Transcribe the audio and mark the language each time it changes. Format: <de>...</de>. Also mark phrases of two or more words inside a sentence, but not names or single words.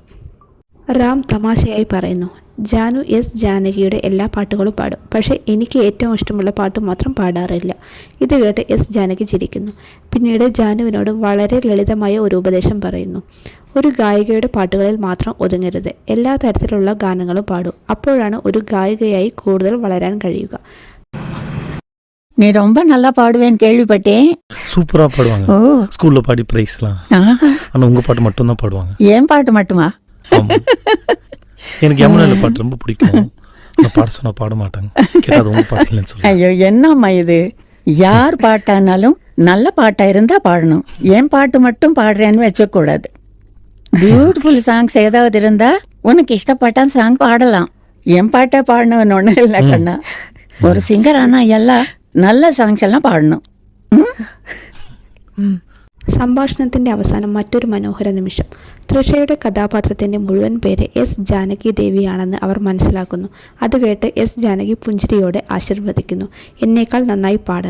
<ml>റാം തമാശയായി പറയുന്നു, ജാനു എസ് ജാനകിയുടെ എല്ലാ പാട്ടുകളും പാടും, പക്ഷേ എനിക്ക് ഏറ്റവും ഇഷ്ടമുള്ള പാട്ട് മാത്രം പാടാറില്ല. ഇത് കേട്ട് എസ് ജാനകി ചിരിക്കുന്നു. പിന്നീട് ജാനുവിനോട് വളരെ ലളിതമായ ഒരു ഉപദേശം പറയുന്നു. ഒരു ഗായികയുടെ പാട്ടുകളിൽ മാത്രം ഒതുങ്ങരുത്, എല്ലാ തരത്തിലുള്ള ഗാനങ്ങളും പാടൂ. അപ്പോഴാണ് ഒരു ഗായികയായി കൂടുതൽ വളരാൻ കഴിയുക.</ml> <ta>நீ ரொம்ப நல்லா பாடுவேன்னு கேள்விப்பட்டேன். சூப்பரா பாடுவாங்க. ஸ்கூல்ல பாடி பிரைஸ்லாம். ஆனா உங்க பாட்டு மட்டும் தான் பாடுவாங்க. ஏன் பாட்டு மட்டுமா? எனக்கு யமுனால பாட்டு ரொம்ப பிடிக்கும். நான் பாட சொன்னா பாட மாட்டாங்க. கேட்டாது உங்க பாட்டு இல்லைன்னு சொல்லி. ஐயோ என்னம்மா இது? யார் பாட்டானாலும் நல்ல பாட்டா இருந்தா பாடணும். ஏன் பாட்டு மட்டும் பாடுறேன்னு வச்சக்கூடாது.</ta> <en>beautiful songs</en> <ta>ஏதாவது இருந்தா உனக்கு இஷ்டப்பட்ட சாங் பாடலாம். என் பாட்டை பாடணும்னு ஒன்றும் இல்லை கண்ணா. ஒரு சிங்கர் ஆனா எல்லாம் நல்ல சாங்ஸ் எல்லாம் பாடணம்.</ta> <ml>സംഭാഷണത്തിൻ്റെ അവസാനം മറ്റൊരു മനോഹര നിമിഷം. തൃഷയുടെ കഥാപാത്രത്തിൻ്റെ മുഴുവൻ പേര് എസ് ജാനകി ദേവിയാണെന്ന് അവർ മനസ്സിലാക്കുന്നു. അത് കേട്ട് എസ് ജാനകി പുഞ്ചിരിയോടെ ആശീർവദിക്കുന്നു. എന്നേക്കാൾ നന്നായി പാടണം.</ml>